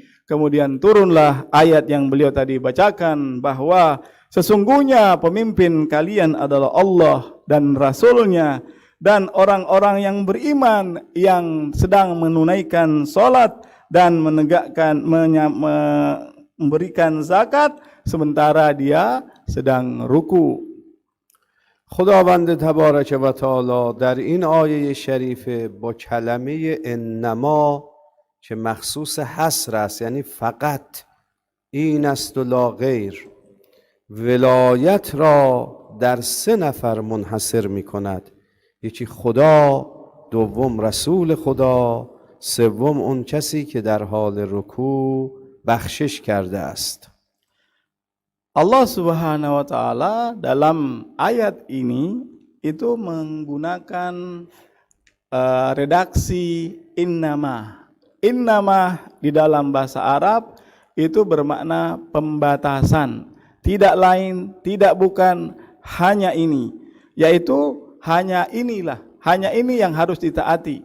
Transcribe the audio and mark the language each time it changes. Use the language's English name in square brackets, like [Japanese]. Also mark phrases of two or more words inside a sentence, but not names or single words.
[Indonesian] Kemudian turunlah ayat yang beliau tadi bacakan, bahwa sesungguhnya pemimpin kalian adalah Allah dan Rasulnya, dan orang-orang yang beriman yang sedang menunaikan sholat dan memberikan zakat sementara dia sedang ruku. [Persian] خداوند [Arabic] تبارک و تعالی [Persian] در این آیه شریفه با کلمه انما که مخصوص حصر است، یعنی فقط این است و لا غیر، ولایت را در 3 نفر منحصر می کند. یکی خدا، دوم رسول خدا، سوم اون کسی که در حال رکوع بخشش کرده است. [Arabic] الله سبحانه و تعالى [Indonesian] dalam ayat ini itu menggunakan redaksi innama. Innama di dalam bahasa Arab itu bermakna pembatasan, tidak lain, tidak bukan, hanya ini, yaitu hanya inilah, hanya ini yang harus ditaati.